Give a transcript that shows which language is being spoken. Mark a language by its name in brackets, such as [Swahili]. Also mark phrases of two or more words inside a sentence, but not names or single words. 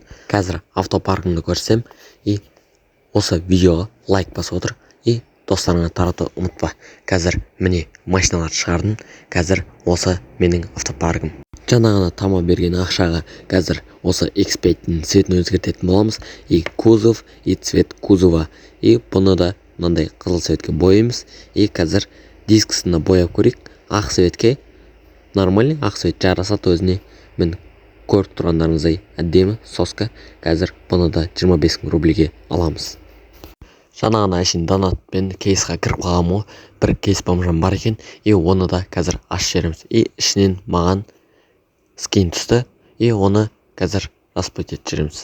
[Kazakh] Қазір автопаркымды көрсем, и осы видеоға лайк басып отыр, и достарыңа таратуды ұмытпа. Қазір міне машиналар шығардым, қазір осы менің автопаркым. Жаңа ғана Тама берген ақшаға қазір осы X5-дің цветін өзгертетін боламыз, [Russian] и кузов, и цвет кузова, [Kazakh] и бұны да мынандай қызыл цветке бояймыз, и қазір дискісін бояп көрейік. Ақ цветке нормальный, ақ цвет жарасады өзіне. Мен көріп тұрғандарыңыздай әдемі соска. Қазір бұны да 25 мың рубльге аламыз. Жаңа ғана әшейін донатпен кейсқа кіріп қалғам, бір кейс бомжам бар екен, и оны да қазір ашып жеріміз, и ішінен маған скин түсті, и оны қазір расплатить жеріміз.